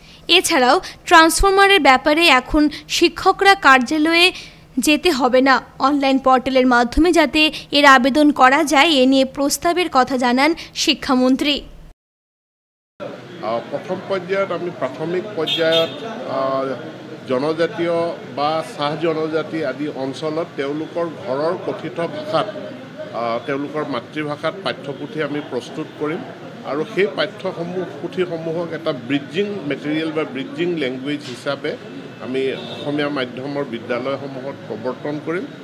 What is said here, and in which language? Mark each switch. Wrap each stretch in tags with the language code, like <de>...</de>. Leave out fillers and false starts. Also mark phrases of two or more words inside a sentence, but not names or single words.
<bn>এছাড়াও ট্রান্সফরমারের ব্যাপারে এখন শিক্ষকরা কার্যালয়ে যেতে হবে না, অনলাইন পোর্টালের মাধ্যমে যাতে এর আবেদন করা যায় এ নিয়ে প্রস্তাবের কথা জানান শিক্ষামন্ত্রী।</bn> <as>প্রথম পর্যায়ত আমি প্রাথমিক পর্যায়ত জনজাতীয় বা চাহ জনজাতি আদি অঞ্চলত তেওঁলোকৰ ঘৰৰ কথিত ভাষাত তেওঁলোকৰ মাতৃভাষাত পাঠ্যপুথি আমি প্ৰস্তুত কৰিম আৰু সেই পুথিসমূহক এটা</as> <en>bridging material</en> <as>বা</as> <en>bridging language</en> <as>হিচাপে আমি অসমীয়া মাধ্যমৰ বিদ্যালয়সমূহত প্ৰৱৰ্তন কৰিম।</as>